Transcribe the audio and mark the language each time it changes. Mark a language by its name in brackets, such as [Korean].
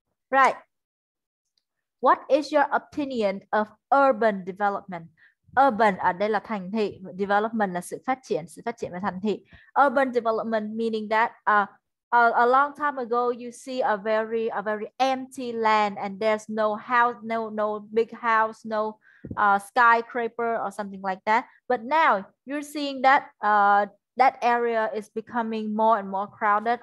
[English] Right. What is your opinion of urban development? [Vietnamese] Urban ở đây là thành thị, development là sự phát triển về thành thị. [English] Urban development meaning that a long time ago you see a very empty land and there's no house, no big house, no skyscraper or something like that. But now you're seeing that that area is becoming more and more crowded.